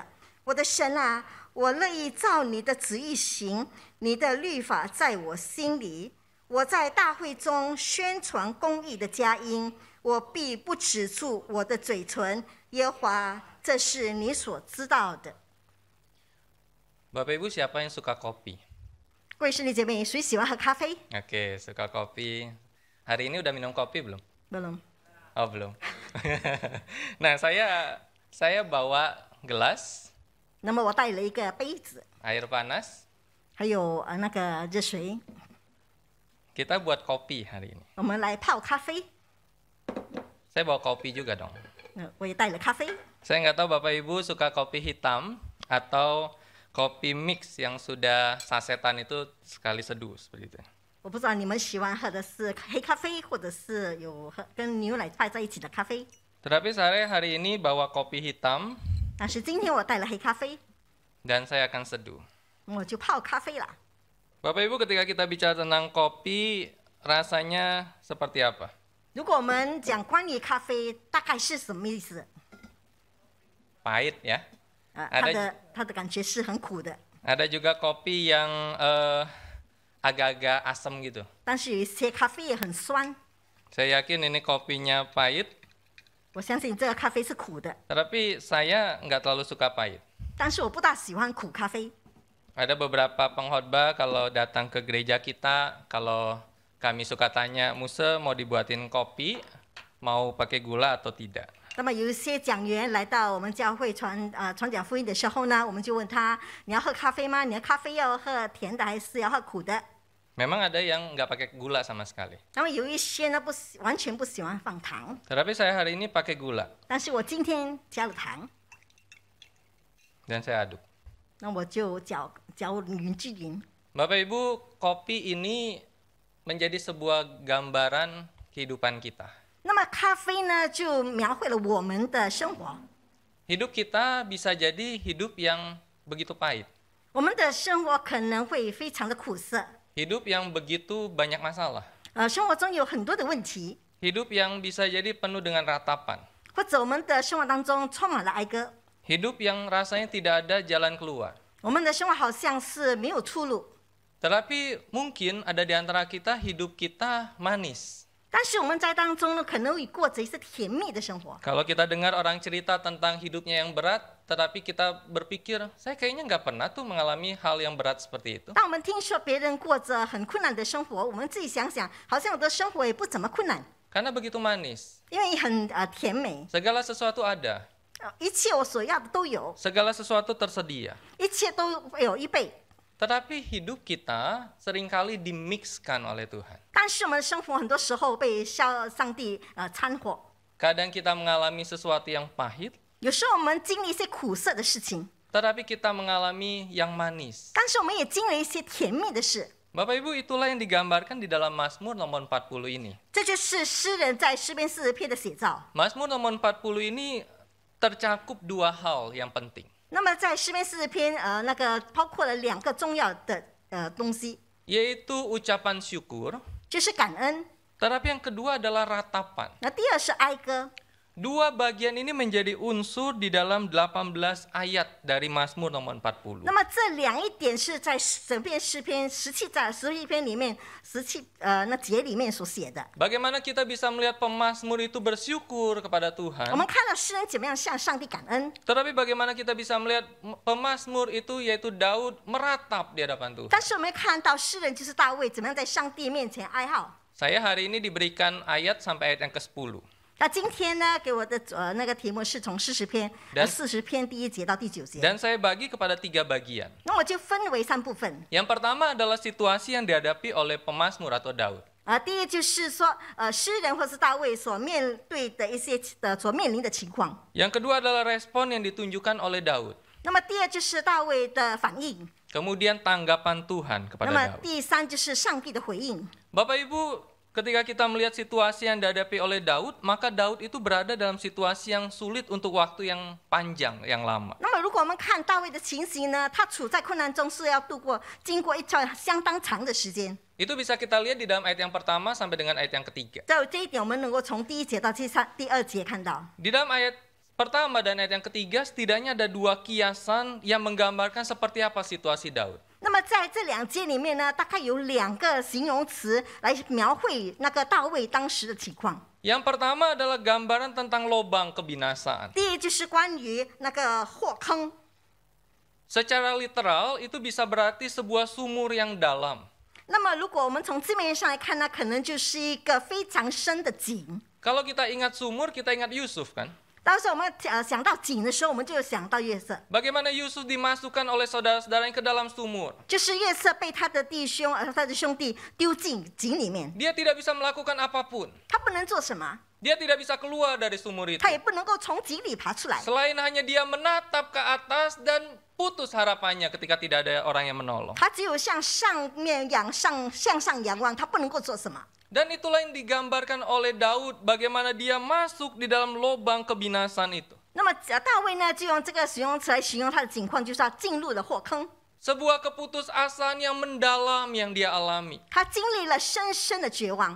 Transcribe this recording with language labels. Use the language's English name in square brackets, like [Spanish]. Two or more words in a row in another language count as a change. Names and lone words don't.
[Chinese] 我的神啊，我乐意照你的旨意行，你的律法在我心里。我在大会中宣传公义的佳音，我必不止住我的嘴唇。耶和华，这是你所知道的。” [Indonesian] Bapak Ibu, siapa yang suka kopi? [Chinese] 各位兄弟姐妹，谁喜欢喝咖啡？ [Indonesian] Oke, suka kopi. Hari ini udah minum kopi belum? belum. Oh, belum. Nah, saya bawa gelas [Chinese] 那么我带了一个杯子， [Indonesian] air panas. [Chinese] 还有那个热水， [Indonesian] Kita buat kopi hari ini. [Chinese] 我们来泡咖啡。 [Indonesian] Saya bawa kopi juga dong. [Chinese] 我也带了咖啡。 [Indonesian] Saya nggak tahu Bapak Ibu suka kopi hitam atau kopi mix yang sudah sasetan itu sekali seduh seperti itu. [Chinese] 我不知道你们喜欢喝的是黑咖啡，或者是有跟牛奶拌在一起的咖啡。 [Indonesian] Tetapi saya hari ini bawa kopi hitam [Chinese] 但是今天我带了黑咖啡， [Indonesian] dan saya akan seduh. [Chinese] 我就泡咖啡了。 [Indonesian] Bapak Ibu, ketika kita bicara tentang kopi, rasanya seperti apa? [Chinese] 如果我们讲关于咖啡，大概是什么意思？ [Indonesian] Pahit ya. [Chinese] 它的感觉是很苦的。 [Indonesian] Ada juga kopi yang agak-agak asam gitu. [Chinese] 但是有一些咖啡也很酸。 [Indonesian] Saya yakin ini kopinya pahit, [Chinese] 我相信这个咖啡是苦的， [Indonesian] tetapi saya nggak terlalu suka pahit. [Chinese] 但是我不大喜欢苦咖啡。 [Indonesian] Ada beberapa pengkhotbah kalau datang ke gereja kita, kalau kami suka tanya, Muse mau dibuatin kopi, mau pakai gula atau tidak? [Chinese] 那么有一些讲员来到我们教会传讲福音的时候呢，我们就问他：你要喝咖啡吗？你的咖啡要喝甜的还是要喝苦的？ [Indonesian] Memang ada yang nggak pakai gula sama sekali. [Chinese] 那么有一些呢完全不喜欢放糖， [Indonesian] Tetapi saya hari ini pakai gula [Chinese] 但是我今天加了糖， [Indonesian] dan saya aduk. [Chinese] 那我就搅匀至匀。 [Indonesian] Bapak Ibu, kopi ini menjadi sebuah gambaran kehidupan kita. [Chinese] 那么咖啡呢，就描绘了我们的生活。 [Indonesian] Hidup kita bisa jadi hidup yang begitu pahit. [Chinese] 我们的生活可能会非常的苦涩， [Indonesian] Hidup yang begitu banyak masalah. [Chinese] 生活中有很多的问题， [Indonesian] Hidup yang bisa jadi penuh dengan ratapan. [Chinese] 或者我们的生活当中充满了哀歌， [Indonesian] Hidup yang rasanya tidak ada jalan keluar. [Chinese] 我们的生活好像是没有出路。 [Indonesian] Tetapi mungkin ada di antara kita hidup kita manis. [Chinese] 但是我们在当中呢，可能会过着一些甜蜜的生活。 [Indonesian] Kalau kita dengar orang cerita tentang hidupnya yang berat, tetapi kita berpikir, saya kayaknya nggak pernah tuh mengalami hal yang berat seperti itu. [Chinese] 当我们听说别人过着很困难的生活，我们自己想想，好像我的生活也不怎么困难， [Indonesian] Karena begitu manis. [Chinese] 因为很甜美， [Indonesian] Segala sesuatu ada. [Chinese] 一切我所要的都有， [Indonesian] Segala sesuatu tersedia. [Chinese] 一切都有预备。 [Indonesian] Tetapi hidup kita seringkali dimixkan oleh Tuhan. [Chinese] 但是我们的生活很多时候被上帝掺和， [Indonesian] Kadang kita mengalami sesuatu yang pahit, [Chinese] 有时候我们经历一些苦涩的事情， [Indonesian] tetapi kita mengalami yang manis. [Chinese] 但是我们也经历一些甜蜜的事。 [Indonesian] Bapak Ibu, itulah yang digambarkan di dalam Mazmur nomor 40 ini. [Chinese] 这就是诗人在诗篇40篇的写照。 [Indonesian] Mazmur nomor 40 ini tercakup dua hal yang penting. [Chinese] 那么在诗篇40篇，那个包括了2个重要的东西， [Indonesian] Yaitu ucapan syukur, [Chinese] 就是感恩， [Indonesian] tetapi yang kedua adalah ratapan. [Chinese] 那第二是哀歌。 [Indonesian] Dua bagian ini menjadi unsur di dalam 18 ayat dari Mazmur nomor 40. [Chinese] 那么这一点是在整篇诗篇11篇里面那节里面所写的。 [Indonesian] Bagaimana kita bisa melihat pemazmur itu bersyukur kepada [Chinese] 我 [Indonesian] Tuhan? [Chinese] 们看到诗人怎么样向上帝感恩， [Indonesian] Tetapi bagaimana kita bisa melihat pemazmur itu yaitu Daud meratap di hadapan Tuhan? [Chinese] 但是我们看到诗人就是大卫怎么样在上帝面前哀号。 [Indonesian] Saya hari ini diberikan ayat sampai ayat yang ke-10. [Chinese] 那今天呢，给我的那个题目是从40篇40篇第1节到第9节。 [Indonesian] Dan saya bagi kepada 3 bagian. [Chinese] 那我就分为3部分。 [Indonesian] Yang pertama adalah situasi yang dihadapi oleh pemazmur atau Daud. [Chinese] 第一就是说，诗人或是大卫所面对的一些所面临的情况。 [Indonesian] Yang kedua adalah respon yang ditunjukkan oleh Daud. [Chinese] 那么第二就是大卫的反应。 [Indonesian] Kemudian tanggapan Tuhan [Chinese] 那 [Indonesian] kepada [Chinese] 么 [Indonesian] Daud. [Chinese] 第3就是上帝的回应。 [Indonesian] Bapak Ibu, ketika kita melihat situasi yang dihadapi oleh Daud, maka Daud itu berada dalam situasi yang sulit untuk waktu yang panjang, yang lama. [Chinese] 那么如果我们看大卫的情形呢，他处在困难中是要经过一段相当长的时间。 [Indonesian] Itu bisa kita lihat di dalam ayat yang pertama sampai dengan ayat yang ketiga. [Chinese] 在这一点，我们能够从第1节到第2节看到。 [Indonesian] Di dalam ayat pertama dan ayat yang ketiga, setidaknya ada 2 kiasan yang menggambarkan seperti apa situasi Daud. [Chinese] 那么在这2节里面呢，大概有2个形容词来描绘那个大卫当时的情况。 [Indonesian] Yang pertama adalah gambaran tentang lobang kebinasaan. [Chinese] 第一就是关于那个祸坑， [Indonesian] Secara literal itu bisa berarti sebuah sumur yang dalam. [Chinese] 那么如果我们从字面上来看呢，可能就是一个非常深的井。 [Indonesian] Kalau kita ingat sumur, kita ingat Yusuf kan? [Chinese] 当时我们想到井的时候，我们就想到约瑟， [Indonesian] Bagaimana Yusuf dimasukkan oleh saudara-saudaranya ke dalam sumur. [Chinese] 就是约瑟被他的兄弟丢进井里面， [Indonesian] Dia tidak bisa melakukan apapun. [Chinese] 他不能做什么， [Indonesian] Dia tidak bisa keluar dari sumur itu. [Chinese] 他也不能够从井里爬出来， [Indonesian] Selain hanya dia menatap ke atas dan putus harapannya ketika tidak ada orang yang menolong. [Chinese] 他只有向上仰望，他不能够做什么。 [Indonesian] Dan itulah yang digambarkan oleh Daud, bagaimana dia masuk di dalam lubang kebinasaan itu. [Chinese] 那么大卫呢，就用这个形容词来形容他的境况，就是他进入了祸坑， [Indonesian] Sebuah keputusasaan yang mendalam yang dia alami. [Chinese] 他经历了深深的绝望。